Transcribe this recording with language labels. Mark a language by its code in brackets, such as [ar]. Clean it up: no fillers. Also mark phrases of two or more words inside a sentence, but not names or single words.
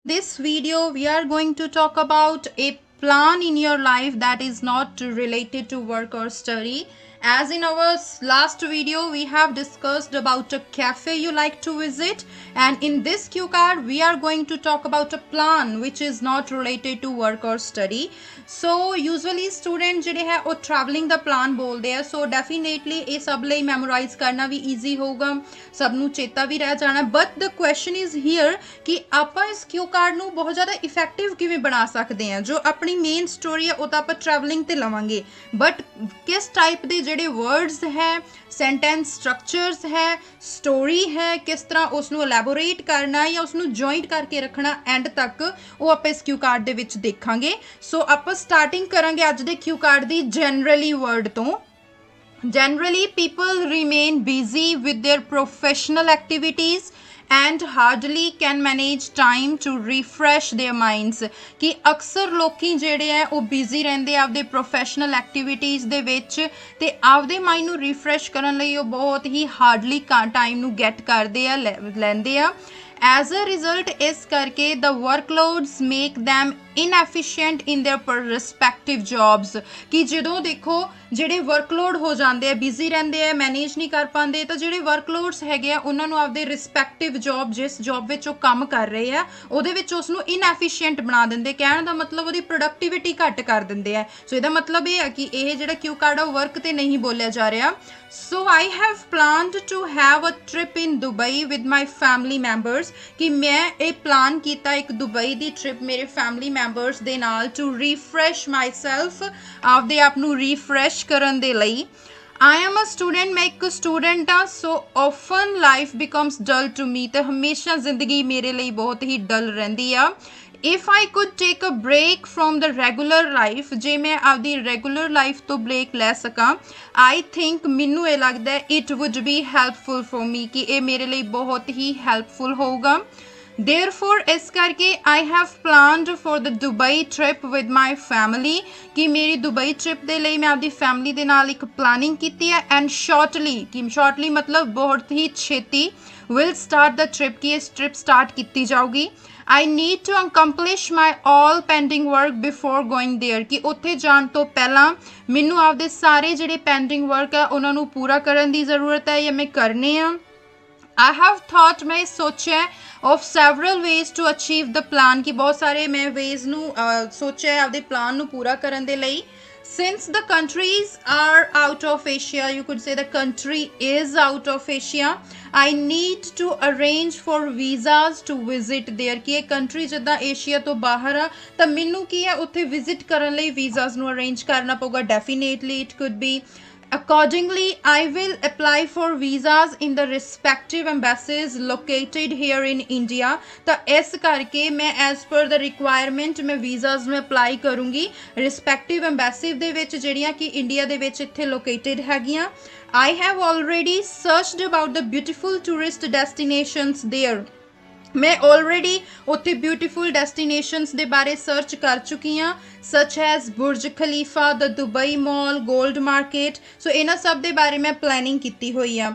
[en] This video, we are going to talk about a plan in your life that is not related to work or study. As in our last video, we have discussed about a cafe you like to visit, and in this cue card, we are going to talk about a plan which is not related to work or study. So usually student [pa] ਜਿਹੜੇ ਹੈ ਉਹ traveling ਦਾ plan ਬੋਲਦੇ ਆ, [en] so definitely [pa] ਇਹ ਸਭ ਲਈ memorize ਕਰਨਾ ਵੀ easy ਹੋਊਗਾ, ਸਭ ਨੂੰ ਚੇਤਾ ਵੀ ਰਹਿ ਜਾਣਾ। [en] but the question is here [pa] ਕਿ ਆਪਾਂ ਇਸ [en] cue card [pa] ਨੂੰ ਬਹੁਤ ਜ਼ਿਆਦਾ ਇਫੈਕਟਿਵ ਕਿਵੇਂ ਬਣਾ ਸਕਦੇ ਹਾਂ। ਜੋ ਆਪਣੀ [en] main story [pa] ਹੈ ਉਹ ਤਾਂ ਆਪਾਂ ਟਰੈਵਲਿੰਗ ਤੇ ਲਵਾਂਗੇ, ਬਟ ਕਿਸ ਟਾਈਪ ਦੇ ਜਿਹੜੇ ਵਰਡਸ ਹੈ, [en] sentence structures [pa] ਹੈ, ਸਟੋਰੀ ਹੈ, ਕਿਸ ਤਰ੍ਹਾਂ ਉਸ ਨੂੰ ਐਲੈਬੋਰੇਟ ਕਰਨਾ ਜਾਂ ਉਸ ਨੂੰ ਜੁਆਇੰਟ ਕਰਕੇ ਰੱਖਣਾ ਐਂਡ ਤੱਕ, ਉਹ ਆਪਾਂ ਇਸ [en] cue card [pa] ਦੇ ਵਿੱਚ ਦੇਖਾਂਗੇ। ਸੋ ਆਪਾਂ ਸਟਾਰਟਿੰਗ ਕਰਾਂਗੇ ਅੱਜ ਦੇ [en] cue card [pa] ਦੀ [en] generally word [pa] ਤੋਂ। [en] Generally, people remain busy with their professional activities and hardly can manage time to refresh their minds। [pa] ਕਿ ਅਕਸਰ ਲੋਕੀ ਜਿਹੜੇ ਹੈ ਉਹ ਬਿਜ਼ੀ ਰਹਿੰਦੇ ਆਪਦੇ [en] professional activities [pa] ਦੇ ਵਿੱਚ ਤੇ ਆਪਦੇ ਮਾਈਂਡ ਨੂੰ ਰਿਫਰੈਸ਼ ਕਰਨ ਲਈ ਉਹ ਬਹੁਤ ਹੀ [en] hardly time [pa] ਨੂੰ ਗੈਟ ਕਰਦੇ ਆ, ਲੈਂਦੇ ਆ। [en] As a result, [pa] ਇਸ ਕਰਕੇ [en] the workloads make them inefficient in their respective jobs। [pa] ਕਿ ਜਦੋਂ ਦੇਖੋ ਜਿਹੜੇ ਵਰਕਲੋਡ ਹੋ ਜਾਂਦੇ ਆ, ਬਿਜ਼ੀ ਰਹਿੰਦੇ ਆ, ਮੈਨੇਜ ਨਹੀਂ ਕਰ ਪਾਉਂਦੇ, ਤਾਂ ਜਿਹੜੇ ਵਰਕਲੋਡਸ ਹੈਗੇ ਆ ਉਹਨਾਂ ਨੂੰ ਆਪਦੇ [en] respective job, [pa] ਜਿਸ ਜੌਬ ਵਿੱਚ ਉਹ ਕੰਮ ਕਰ ਰਹੇ ਆ ਉਹਦੇ ਵਿੱਚ ਉਸ ਨੂੰ ਇਨਐਫੀਸ਼ੀਐਂਟ ਬਣਾ ਦਿੰਦੇ। ਕਹਿਣ ਦਾ ਮਤਲਬ ਉਹਦੀ ਪ੍ਰੋਡਕਟਿਵਿਟੀ ਘੱਟ ਕਰ ਦਿੰਦੇ ਆ। ਸੋ ਇਹਦਾ ਮਤਲਬ ਇਹ ਆ ਕਿ ਇਹ ਜਿਹੜਾ [en] cue card [pa] ਆ ਉਹ ਵਰਕ ਤੇ ਨਹੀਂ ਬੋਲਿਆ ਜਾ ਰਿਹਾ। [en] So I have planned to have a trip in Dubai with my family members. [pa] ਕਿ ਮੈਂ ਇਹ ਪਲਾਨ ਕੀਤਾ ਇੱਕ ਦੁਬਈ ਦੀ ਟ੍ਰਿਪ ਮੇਰੇ [en] family members [pa] ਦੇ ਨਾਲ, [en] to refresh my self, [pa] ਆਪਦੇ ਆਪ ਨੂੰ ਰੀਫਰੈਸ਼ ਕਰਨ ਦੇ ਲਈ। [en] I am a student, [pa] ਮੈਂ ਇੱਕ ਸਟੂਡੈਂਟ ਆ। [en] ਸੋ often life becomes dull to me, [pa] ਤੇ ਹਮੇਸ਼ਾ ਜ਼ਿੰਦਗੀ ਮੇਰੇ ਲਈ ਬਹੁਤ ਹੀ ਡਲ ਰਹਿੰਦੀ ਆ। [en] if I could take a break from the regular life, [pa] ਜੇ ਮੈਂ ਆਪਦੀ [en] regular life [pa] ਤੋਂ ਬ੍ਰੇਕ ਲੈ ਸਕਾਂ, [en] I think [pa] ਮੈਨੂੰ ਇਹ ਲੱਗਦਾ [en] it would be helpful for me, [pa] ਕਿ ਇਹ ਮੇਰੇ ਲਈ ਬਹੁਤ ਹੀ ਹੈਲਪਫੁਲ ਹੋਊਗਾ। [en] Therefore, [pa] ਇਸ ਕਰਕੇ [en] I have planned for the Dubai trip with my family, [pa] ਕਿ ਮੇਰੀ ਦੁਬਈ ਟ੍ਰਿਪ ਦੇ ਲਈ ਮੈਂ ਆਪਦੀ ਫੈਮਿਲੀ ਦੇ ਨਾਲ ਇੱਕ ਪਲਾਨਿੰਗ ਕੀਤੀ ਹੈ। [en] and shortly [pa] ਮਤਲਬ ਬਹੁਤ ਹੀ ਛੇਤੀ [en] will start the trip, [pa] ਕਿ ਇਸ [en] trip start [pa] ਕੀਤੀ ਜਾਊਗੀ। [en] I need to accomplish my all pending work before going there, [pa] ਕਿ ਉੱਥੇ ਜਾਣ ਤੋਂ ਪਹਿਲਾਂ ਮੈਨੂੰ ਆਪਦੇ ਸਾਰੇ ਜਿਹੜੇ [en] pending work [pa] ਆ ਉਹਨਾਂ ਨੂੰ ਪੂਰਾ ਕਰਨ ਦੀ ਜ਼ਰੂਰਤ ਹੈ ਜਾਂ ਮੈਂ ਕਰਨੇ ਆ। [en] I have thought, [pa] ਮੈਂ ਸੋਚਿਆ [en] of several ways to achieve the plan, [pa] ਕਿ ਬਹੁਤ ਸਾਰੇ ਮੈਂ ways ਨੂੰ ਸੋਚਿਆ ਆਪਦੇ ਪਲਾਨ ਨੂੰ ਪੂਰਾ ਕਰਨ ਦੇ ਲਈ। [en] Since the countries are out of Asia, you could say the country is out of Asia, I need to arrange for visas to visit there, [pa] ਕਿ ਇਹ country ਜਿੱਦਾਂ ਏਸ਼ੀਆ ਤੋਂ ਬਾਹਰ ਆ ਤਾਂ ਮੈਨੂੰ ਕੀ ਹੈ ਉੱਥੇ ਵਿਜ਼ਿਟ ਕਰਨ ਲਈ ਵੀਜ਼ਾਸ ਨੂੰ ਅਰੇਂਜ ਕਰਨਾ ਪਊਗਾ। [en] ਡੈਫੀਨੇਟਲੀ it could be। Accordingly, I will apply for visas in the respective embassies located here in India। [pa] ਤਾਂ ਇਸ ਕਰਕੇ ਮੈਂ [en] as per the requirement [pa] ਮੈਂ visas ਨੂੰ apply ਕਰੂੰਗੀ [en] respective embassy [pa] ਦੇ ਵਿੱਚ ਜਿਹੜੀਆਂ ਕਿ ਇੰਡੀਆ ਦੇ ਵਿੱਚ ਇੱਥੇ located ਹੈਗੀਆਂ। [en] I have already searched about the beautiful tourist destinations there। [pa] ਮੈਂ ਆਲਰੇਡੀ ਉੱਥੇ [en] beautiful destinations [pa] ਦੇ ਬਾਰੇ ਸਰਚ ਕਰ ਚੁੱਕੀ ਹਾਂ, [en] such as Burj Khalifa, the Dubai Mall, Gold Market. [pa] ਸੋ ਇਹਨਾਂ ਸਭ ਦੇ ਬਾਰੇ ਮੈਂ ਪਲੈਨਿੰਗ ਕੀਤੀ ਹੋਈ ਆ।